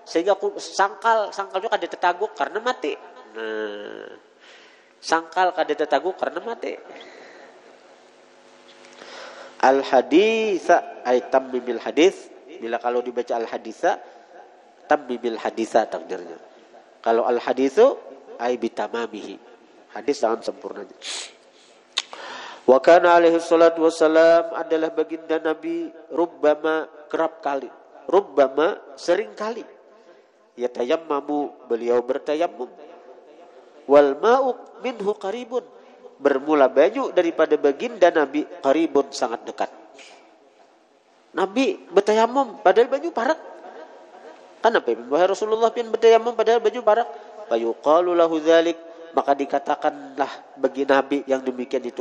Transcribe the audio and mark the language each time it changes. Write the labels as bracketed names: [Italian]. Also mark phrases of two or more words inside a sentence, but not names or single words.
[Banjar] sehingga aku sangkal juga kada tetaguk karena mati. Nah, sangkal kada tetaguk karena mati. [Arabic] الحديث أي تمم الحديث. [Indonesian] Bila kalau dibaca [Arabic] الحديث تمم الحديث [Indonesian] takdirnya. [Arabic] Kalau الحديث أي بتمامه. [Indonesian] Hadis dengan sempurnanya. [Arabic] وكان عليه الصلاة والسلام [Indonesian] adalah baginda Nabi rubbama kerap kali, rubbama sering kali. Yatayammamu beliau bertayammum. [Arabic] والماء منه قريب [Banjar] bermula banyu daripada baginda Nabi qaribun sangat dekat. Nabi bertayammum padahal banyu parak. Kenapa wahai Rasulullah pian bertayammum padahal banyu parak? [Arabic] فيقال له ذلك, [Indonesian] maka dikatakanlah bagi Nabi yang demikian itu.